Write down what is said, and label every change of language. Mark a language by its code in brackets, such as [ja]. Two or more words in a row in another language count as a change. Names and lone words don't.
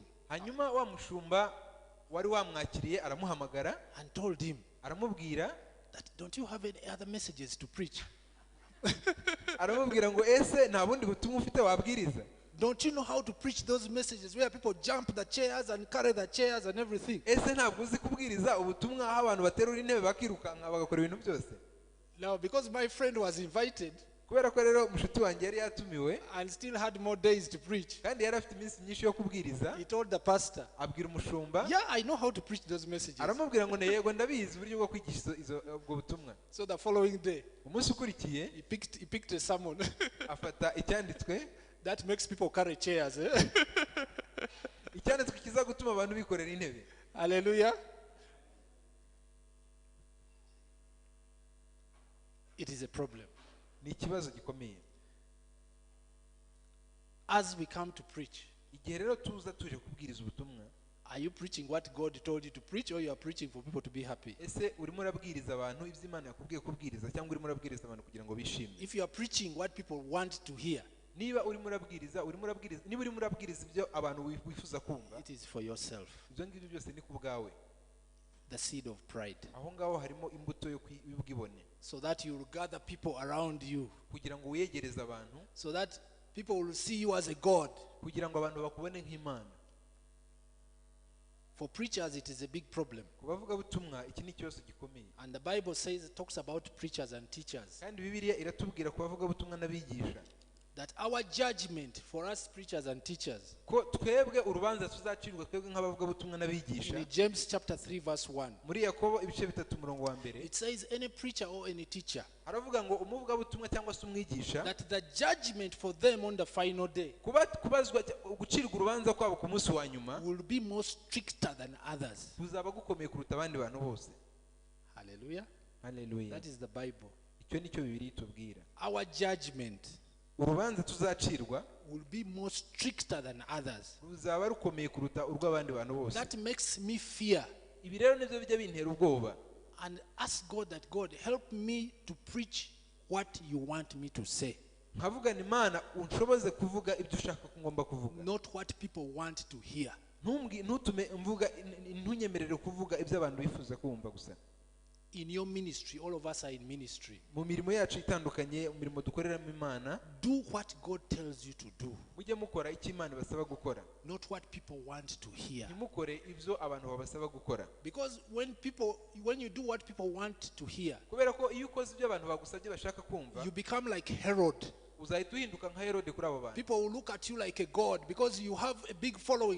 [rw] Hanyuma wa mushumba wari wamwakiriye aramuhamagara [en] And told him [rw] aramubwira [en] that don't you have any other messages to preach? [rw] aramubwira ngo ese nta bundi butumwa ufite wabwiriza? [en] Don't you know how to preach those messages where people jump the chairs and carry the chairs and everything? [rw] Ese ntabwo uzi kubwiriza ubutumwa aho abantu baterura intebe bakirukanka bagakora ibintu byose? [en] Now because my friend was invited [rw] Kubera ko rero mushuti wanjye yari yatumiwe [en] and still had more days to preach, [rw] kandi yari afite iminsi myinshi yo kubwiriza, [en] he told the pastor, [rw] abwira umushumba, [en] yeah, I know how to preach those messages. [rw] aramubwira ngo yego ndabizi uburyo bwo kwigisha ubwo butumwa. [en] So the following day, [rw] Umunsi ukurikiye [en] he picked a sermon [rw] afata icyanditswe [en] that makes people carry chairs. [rw] icyanditswe kiza gutuma abantu bikorera intebe. [en] Hallelujah. It is a problem. [rw] Ni ikibazo gikomeye. [en] As we come to preach, [rw] Igihe rero tuza tuje kubwiriza ubutumwa, [en] are you preaching what God told you to preach, or you are preaching for people to be happy? [rw] ese urimo urabwiriza abantu ibyo Imana yakubwiye kubwiriza cyangwa urimo urabwiriza abantu kugira ngo bishime? [en] If you are preaching what people want to hear, [rw] Niba urimo urabwiriza ibyo abantu wifuza kumva, [en] it is for yourself. [rw] ibyo ngibyo byose ni ku bwawe. [en] The seed of pride. [rw] Aho ngaho harimo imbuto y'ubwibone, [en] So that you will gather people around you, [rw] kugira ngo wiyegereze abantu, [en] so that people will see you as a God. [rw] kugira ngo abantu bakubone nk'Imana. [en] For preachers, it is a big problem. [rw] Ku bavugabutumwa iki ni ikibazo gikomeye, [en] And the Bible talks about preachers and teachers, [rw] kandi Bibiliya iratubwira ku bavugabutumwa n'abigisha [en] that our judgment for us preachers and teachers, [rw] ko twebwe urubanza tuzacirwa twebwe nk'abavugabutumwa n'abigisha. [en] in James chapter 3 verse 1, [rw] Muri Yakobo ibice 3 umurongo wa mbere [en] it says any preacher or any teacher, [rw] haravuga ngo umuvugabutumwa cyangwa se umwigisha, [en] that the judgment for them on the final day [rw] kubazwa gucirwa urubanza kwabo ku munsi wa nyuma [en] will be more stricter than others. [rw] buzaba gukomeye kuruta abandi bantu bose. [en] Hallelujah. [rw] Haleluya. [en] That is the Bible. [rw] Icyo nicyo Bibiliya itubwira. [en] Our judgment [rw] Urubanza tuzacirwa [en] will be more stricter than others. [rw] ruzaba rukomeye kuruta urw'abandi bantu bose. [en] That makes me fear [rw] Ibi rero nibyo bijya bintera ubwoba, [en] and ask God that, God, help me to preach what you want me to say, [rw] nkavuga ni Imana unshoboze kuvuga ibyo ushaka ko ngomba kuvuga, [en] not what people want to hear. [rw] ntutume mvuga, ntunyemerere kuvuga ibyo abantu bifuza kumva gusa. [en] In your ministry, all of us are in ministry. [rw] Mu mirimo yacu itandukanye, mu mirimo dukoreramo Imana, [en] Do what God tells you to do, [rw] mujye mukora icyo Imana ibasaba gukora, [en] not what people want to hear. [rw] ntimukore ibyo abantu babasaba gukora. [en] Because when you do what people want to hear, [rw] Kubera ko iyo ukoze ibyo abantu bagusabye bashaka kumva, [en] you become like Herod. [rw] uzahita uhinduka nka Herode kuri abo bantu. [en] People will look at you like a god because you have a big following.